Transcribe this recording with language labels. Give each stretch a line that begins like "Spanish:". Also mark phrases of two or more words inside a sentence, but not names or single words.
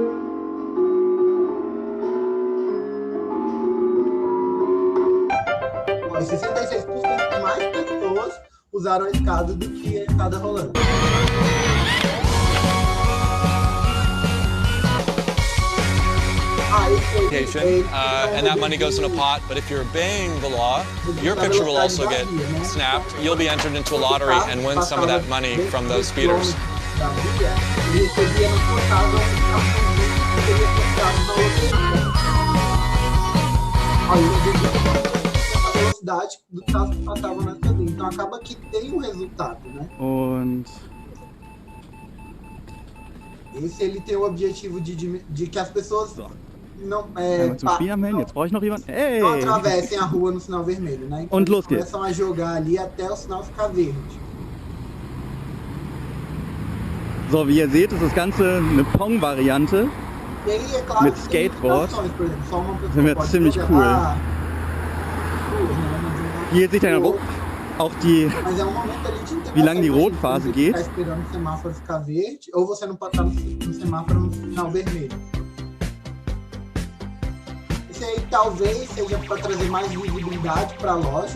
Portuguese: Bom, 66% mais pessoas usaram a escada do que a escada rolante.
English: And that money goes in a pot, but if you're obeying the law, your picture will also get snapped. You'll be entered into a lottery and win some of that money from those speeders.
Portuguese: A velocidade do carro que passava na cabine. Então acaba que tem um resultado, né? Esse ele tem o objetivo de que as pessoas não atravessem a rua no sinal vermelho, né? Então eles começam a jogar ali até o sinal ficar verde.
German: So, wie ihr seht, ist das Ganze eine Pong-Variante mit Skateboard. Das wird ziemlich cool. Hier seht ihr auch wie lange die Rotphase geht.
Portuguese: Esperando o semáforo ficar verde, ou você não pode estar no semáforo no sinal vermelho. Isso aí talvez seja para trazer mais visibilidade para a loja.